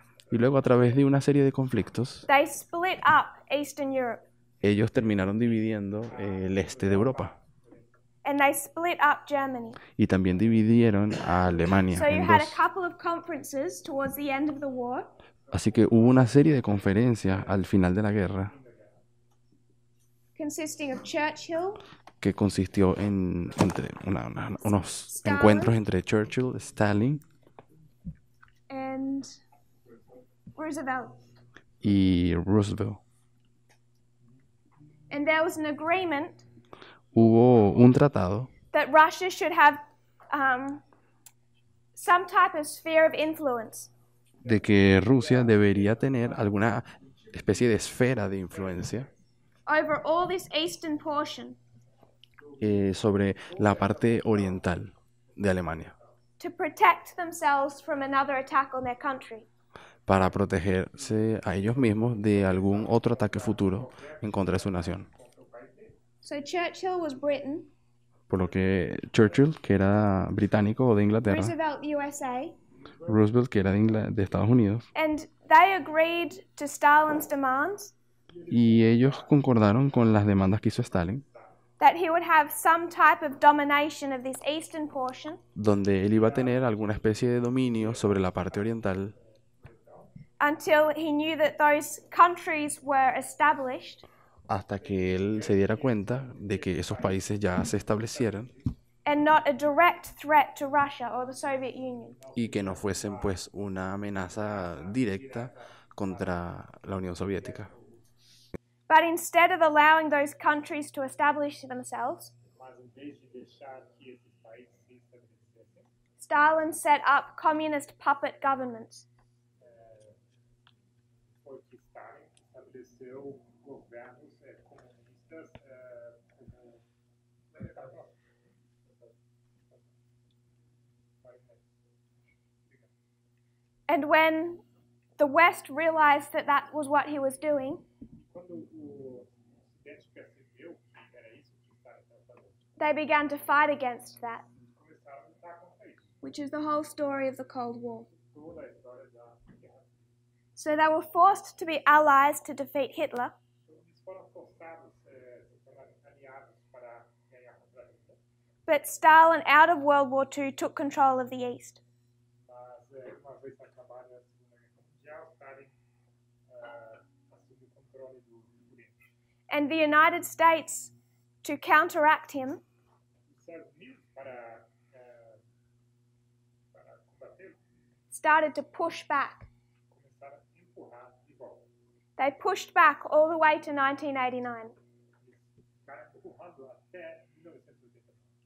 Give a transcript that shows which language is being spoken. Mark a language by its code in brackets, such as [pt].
[es] Y luego a través de una serie de conflictos, [en] they split up Eastern Europe, [es] ellos terminaron dividiendo el este de Europa [en] and they split up Germany. [es] y también dividieron a Alemania [en] So you [es] en [en] had a [es] dos. [en] couple of conferences towards the end of the war, [es] Así que hubo una serie de conferencias al final de la guerra [en] consisting of Churchill, [es] que consistió entre unos [en] Stalin. [es] encuentros entre Churchill, Stalin [en] and Roosevelt. [es] y Roosevelt. [en] And there was an agreement [es] Hubo un tratado [en] that Russia should have some type of sphere of influence [es] de que Rusia debería tener alguna especie de esfera de influencia [en] over all this eastern portion [es] sobre la parte oriental de Alemania [en] to protect themselves from another attack on their country. [es] para protegerse a ellos mismos de algún otro ataque futuro en contra de su nación. [en] So Churchill was Britain, [es] Por lo que Churchill, que era británico o de Inglaterra, [en] Roosevelt USA, [es] Roosevelt, que era de Estados Unidos, [en] and they agreed to Stalin's demands [es] y ellos concordaron con las demandas que hizo Stalin, [en] that he would have some type of domination of this eastern portion [es] donde él iba a tener alguna especie de dominio sobre la parte oriental [en] until he knew that those countries were established [es] hasta que él se diera cuenta de que esos países ya se establecieran [en] and not a direct threat to Russia or the Soviet Union. [es] y que no fuesen pues una amenaza directa contra la Unión Soviética. [en] But instead of allowing those countries to establish themselves, [pt] Mas em vez de deixar que esses países se estabelecessem, [en] Stalin set up communist puppet governments. [pt] foi que Stalin estabeleceu governos comunistas como [en] And when the West realized that that was what he was doing, [pt] quando o Ocidente percebeu que era isso que Stalin estava fazendo, [en] they began to fight against that, [pt] começaram a lutar contra isso. [en] which is the whole story of the Cold War. [pt] Toda a história da guerra. [en] So they were forced to be allies to defeat Hitler, [pt] Eles foram forçados a se tornarem aliados para ganhar contra Hitler, [en] but Stalin, out of World War II, took control of the East. [pt] mas uma vez acabada a Segunda Guerra Mundial, Stalin assumiu o controle do Oriente. [en] And the United States to counteract him, [pt] os Estados Unidos, para combater, [en] started to push back. [pt] começaram a empurrar de volta. [en] They pushed back all the way to 1989. [pt] Ficaram empurrando até 1989.